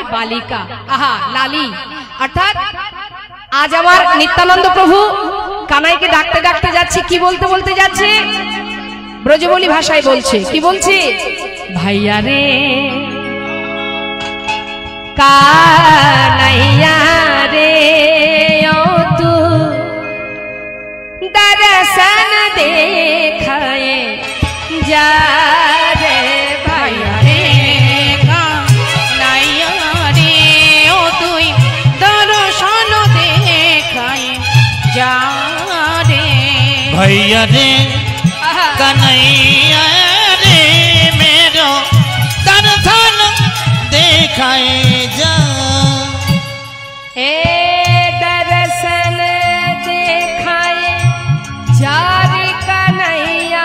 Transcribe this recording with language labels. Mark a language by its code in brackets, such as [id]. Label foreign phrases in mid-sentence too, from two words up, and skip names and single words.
[bn] বালিকা আহা লালি অর্থাৎ আজ আমার নিত্যানন্দ প্রভু কানাইকে ডাকতে ডাকতে যাচ্ছে কি বলতে বলতে যাচ্ছে ব্রজবলী ভাষায় বলছে কি বলছে ভাইয়া রে কানাইয়া রে ও তু [hi] दर्शन देखाए जा रे भैया रे [bn] কানাইয়া রে ও তুই দর্শন দেখাই যা রে [hi] भैया रे कन्हैया रे मेरो दर्शन देखाए जा ए दर्शन देखाए जा रे कन्हैया